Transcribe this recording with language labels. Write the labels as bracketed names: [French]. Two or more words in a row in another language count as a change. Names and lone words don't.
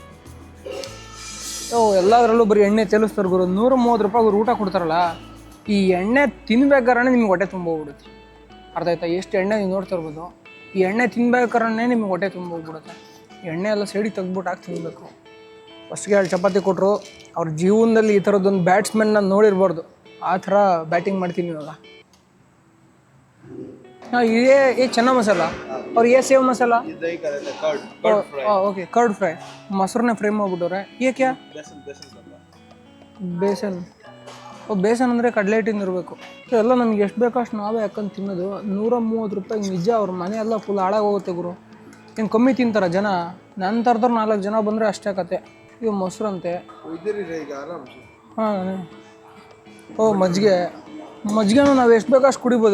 [Kannada] ಎಲ್ಲದರಲ್ಲೂ ಬರೀ ಎಣ್ಣೆ ತೆಲಿಸ್ತಾರೆ ಗುರು, 130 ರೂಪಾಯಿ ಊಟ ಕೊಡ್ತಾರಲ್ಲ, ಈ ಎಣ್ಣೆ ತಿನ್ಬೇಕಾದ್ರೆ ನಿಮ್ಗೆ ಹೊಟ್ಟೆ ತುಂಬ ಹೋಗ್ಬಿಡುತ್ತೆ, ಅರ್ಥ ಆಯ್ತಾ? ಎಷ್ಟು ಎಣ್ಣೆ ನೀವು ನೋಡ್ತಾ ಇರ್ಬೋದು, ಈ ಎಣ್ಣೆ ತಿನ್ಬೇಕಾದ್ರೆ ನಿಮ್ಗೆ ಹೊಟ್ಟೆ ತುಂಬ ಹೋಗ್ಬಿಡುತ್ತೆ। ಎಣ್ಣೆ ಎಲ್ಲ ಸೈಡಿಗೆ ತೆಗ್ದ್ಬಿಟ್ಟು ಹಾಕಿ ತಿನ್ನಬೇಕು। ಫಸ್ಟ್ಗೆ 2 ಚಪಾತಿ ಕೊಟ್ಟರು, ಅವ್ರ ಜೀವನದಲ್ಲಿ ಈ ಥರದ್ದೊಂದು ಬ್ಯಾಟ್ಸ್ಮನ್ನ ನೋಡಿರ್ಬಾರ್ದು, ಆ ಥರ ಬ್ಯಾಟಿಂಗ್ ಮಾಡ್ತೀನಿ ಇವಾಗ। [Hindi] हाँ ये चना मसाला और ये सेव मसाला, [English] okay curd fry, [Kannada] ಮೊಸರನ್ನ ಫ್ರೈ ಮಾಡ್ಬಿಟ್ಟವ್ರೆ। [Hindi] ये क्या? [Kannada] ಬೇಸನ್। ಬೇಸನ್ ಅಂದರೆ ಕಡಲೆ ಹಿಟ್ಟಿಂದ ಇರಬೇಕು। ಎಲ್ಲ ನಮ್ಗೆ ಎಷ್ಟು ಬೇಕೋ ಅಷ್ಟು ನಾವೇ ಹಾಕೊಂಡು ತಿನ್ನೋದು। 130 ರೂಪಾಯಿ ನಿಜ, ಅವ್ರ ಮನೆ ಎಲ್ಲ ಫುಲ್ ಹಾಳಾಗೋಗುತ್ತೆ ಗುರು। ಏನು ಕಮ್ಮಿ ತಿಂತಾರೆ ಜನ? ನನ್ನ ಥರದವ್ರು 4 ಜನ ಬಂದರೆ ಅಷ್ಟೇ ಕತೆ। ಇದು ಮೊಸರಂತೆ, ಹಾಂ ಓ ಮಜ್ಜಿಗೆನೂ ನಾವು ಎಷ್ಟು ಬೇಕೋ ಅಷ್ಟು ಕುಡಿಬೋದು।